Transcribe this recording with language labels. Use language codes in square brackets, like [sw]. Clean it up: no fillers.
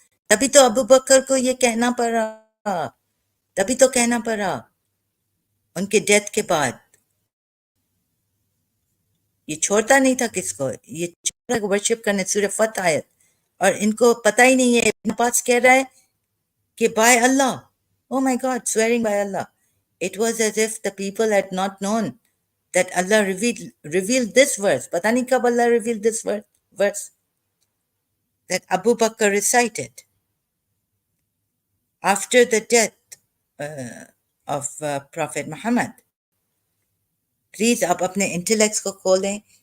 [ur] تبھی تو ابو بکر کو یہ کہنا پڑا. تبھی تو کہنا پڑا ان کے ڈیتھ کے بعد. یہ چھوڑتا نہیں تھا کس کو. یہ چھوڑا ورشپ کرنے. سورہ فتح آیت. اور ان کو پتہ ہی نہیں ہے. ابن عباس کہہ رہا ہے کہ [en] by Allah. Oh my God, swearing by Allah. It was as if the people had not known that Allah revealed this verse. [ur] پتہ نہیں کب اللہ [en] revealed this verse that Abu Bakr recited after the death of Prophet Muhammad. [ur] Please آپ اپنے intellects کو کھولیں.